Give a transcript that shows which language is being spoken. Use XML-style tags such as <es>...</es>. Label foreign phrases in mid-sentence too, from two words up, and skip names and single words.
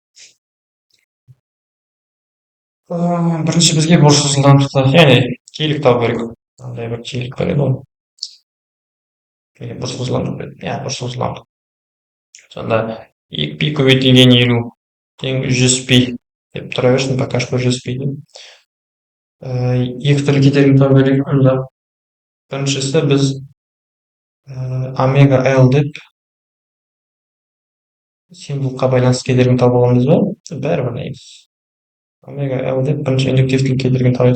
<kk>Бірінші бізге бұрыш жылдамдықты, яғни жиілік табу керек. Қандай бір жиілік бар еді ғой. Бұрыш жылдамдық еді. Иә, бұрыш жылдамдық. Сонда 2π көбейтілген 50 тең 100π деп тұра берсін,</kk> <ru>пока что</ru> <kk>100π деймін. Екі түрлі кедергі табу керек. Онда біріншісі біз омега L деп символға байланысты кедергіні тауып аламыз ба? Бәрібір негіз. Омега L деп бірінші индуктивтілік кедергіні табайық.</kk>